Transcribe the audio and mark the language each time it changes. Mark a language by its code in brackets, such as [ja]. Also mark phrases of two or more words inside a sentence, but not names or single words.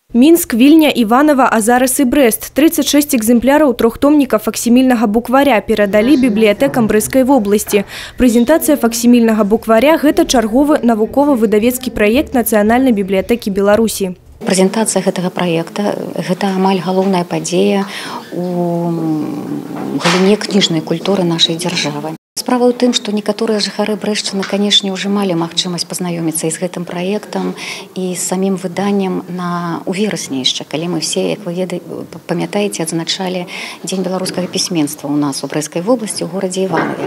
[ru] Минск, Вильня, Иваново, Азарес и Брест. 36 экземпляров трехтомника факсимильного букваря передали библиотекам Брестской области. Презентация факсимильного букваря – это [be] черговый навуково-выдавецкий [ru] проект Национальной библиотеки Беларуси. [be] Прэзентацыя гэтага праекта – гэта амаль галоўная падзея у галіне кніжнай культуры нашай дзяржавы. Справа ў тым, што некаторыя жыхары Брэшчыны, канешне, ўжо малі магчымасць пазнаёміцца і з гэтым праектам, і з самім выданнем у верасні яшчэ, калі мы все, як вы памятаеце, адзначалі Дзень беларускага пісьменства ў нас у Брэсцкай вобласці, у горадзе Іванове.